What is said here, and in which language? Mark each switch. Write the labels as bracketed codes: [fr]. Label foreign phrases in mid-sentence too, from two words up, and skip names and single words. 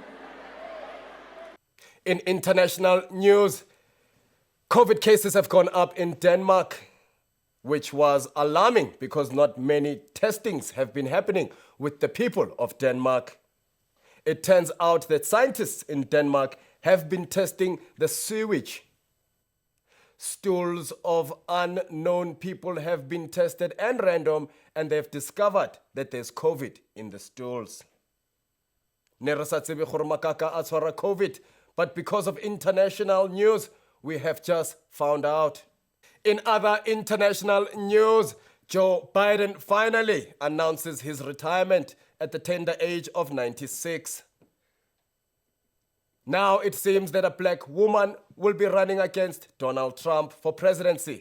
[en] In international news, COVID cases have gone up in Denmark, which was alarming because not many testings have been happening with the people of Denmark. It turns out that scientists in Denmark have been testing the sewage. Stools of unknown people have been tested and random, and they've discovered that there's COVID in the stools. [st] Ne re sa tsebe gore makaka a tshwara [en] COVID, but because of international news, we have just found out. In other international news, Joe Biden finally announces his retirement at the tender age of 96. Now it seems that a black woman will be running against Donald Trump for presidency.